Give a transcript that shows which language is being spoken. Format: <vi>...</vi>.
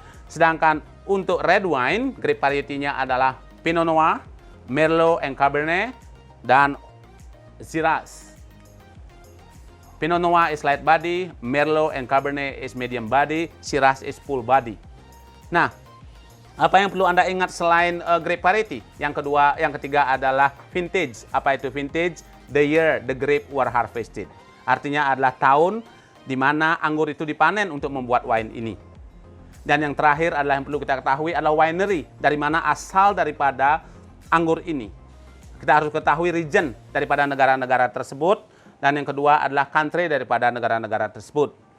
<id>Sedangkan untuk red wine, grape variety-nya adalah Pinot Noir, Merlot and Cabernet, dan Shiraz.</id> <en>Pinot Noir is light body, Merlot and Cabernet is medium body, Shiraz is full body.</en> <id>Nah, apa yang perlu Anda ingat selain grape variety? Yang ketiga adalah vintage. Apa itu vintage?</id> <en>The year the grape were harvested.</en> <id>Artinya adalah tahun di mana anggur itu dipanen untuk membuat wine ini. Dan yang terakhir adalah yang perlu kita ketahui adalah winery, dari mana asal daripada anggur ini. Kita harus ketahui region daripada negara-negara tersebut, dan yang kedua adalah country daripada negara-negara tersebut.</id>